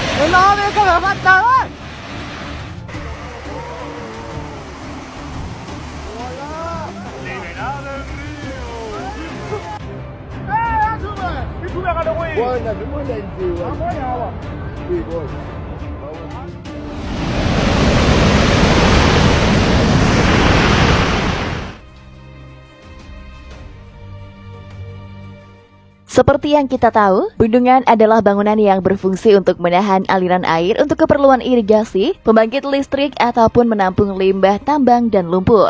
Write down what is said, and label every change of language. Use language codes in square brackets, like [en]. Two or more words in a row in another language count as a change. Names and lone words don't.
[id] Amerika nggak pacaran. [it] Buona, buona in giù. Sì, buona. [id] Seperti yang kita tahu, bendungan adalah bangunan yang berfungsi untuk menahan aliran air untuk keperluan irigasi, pembangkit listrik, ataupun menampung limbah tambang dan lumpur.